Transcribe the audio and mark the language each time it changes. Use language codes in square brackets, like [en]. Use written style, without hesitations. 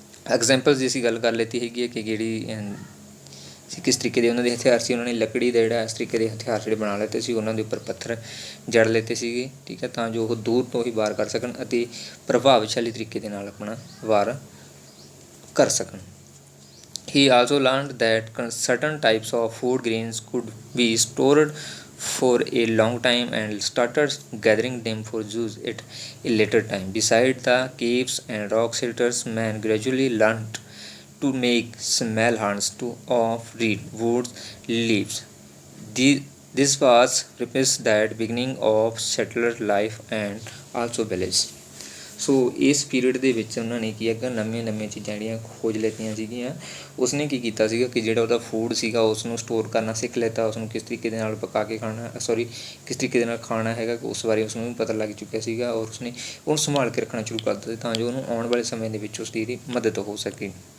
[pa] Examples ਦੀ ਅਸੀਂ ਗੱਲ ਕਰ ਲਿੱਤੀ ਹੈਗੀ ਹੈ ਕਿ ਜਿਹੜੀ ਕਿਸ ਤਰੀਕੇ ਦੇ ਉਹਨਾਂ ਦੇ ਹਥਿਆਰ ਸੀ। ਉਹਨਾਂ ਨੇ ਲੱਕੜੀ ਦਾ ਜਿਹੜਾ ਇਸ ਤਰੀਕੇ ਦੇ ਹਥਿਆਰ ਜਿਹੜੇ ਬਣਾ ਲਿੱਤੇ ਸੀ, ਉਹਨਾਂ ਦੇ ਉੱਪਰ ਪੱਥਰ ਜੜ ਲਿੱਤੇ ਸੀਗੇ, ਠੀਕ ਹੈ, ਤਾਂ ਜੋ ਉਹ ਦੂਰ ਤੋਂ ਹੀ ਵਾਰ ਕਰ ਸਕਣ ਅਤੇ ਪ੍ਰਭਾਵਸ਼ਾਲੀ ਤਰੀਕੇ ਦੇ ਨਾਲ ਆਪਣਾ ਵਾਰ ਕਰ ਸਕਣ। [en] He also learned that certain types of food grains could be stored for a long time and started gathering them for use at a later time. Beside the caves and rock shelters, man gradually learned to make small hunts of reed, woods, leaves. This was represents that beginning of settler life and also village. [pa] ਸੋ ਇਸ period ਦੇ ਵਿੱਚ ਉਹਨਾਂ ਨੇ ਕੀ ਹੈਗਾ ਨਵੀਆਂ ਚੀਜ਼ਾਂ ਜਿਹੜੀਆਂ ਖੋਜ ਲੈਤੀਆਂ ਸੀਗੀਆਂ। ਉਸਨੇ ਕੀ ਕੀਤਾ ਸੀਗਾ ਕਿ ਜਿਹੜਾ ਉਹਦਾ ਫੂਡ ਸੀਗਾ ਉਸ ਨੂੰ ਸਟੋਰ ਕਰਨਾ ਸਿੱਖ ਲਿੱਤਾ, ਉਸਨੂੰ ਕਿਸ ਤਰੀਕੇ ਦੇ ਨਾਲ ਪਕਾ ਕੇ ਖਾਣਾ ਕਿਸ ਤਰੀਕੇ ਦੇ ਨਾਲ ਖਾਣਾ ਹੈਗਾ ਉਸ ਬਾਰੇ ਉਸਨੂੰ ਵੀ ਪਤਾ ਲੱਗ ਚੁੱਕਿਆ ਸੀਗਾ। ਔਰ ਉਸਨੇ ਉਹਨੂੰ ਸੰਭਾਲ ਕੇ ਰੱਖਣਾ ਸ਼ੁਰੂ ਕਰ ਦਿੱਤਾ ਤਾਂ ਜੋ ਉਹਨੂੰ ਆਉਣ ਵਾਲੇ ਸਮੇਂ ਦੇ ਵਿੱਚ ਉਸਦੀ ਜਿਹੜੀ ਮਦਦ ਹੋ ਸਕੇ।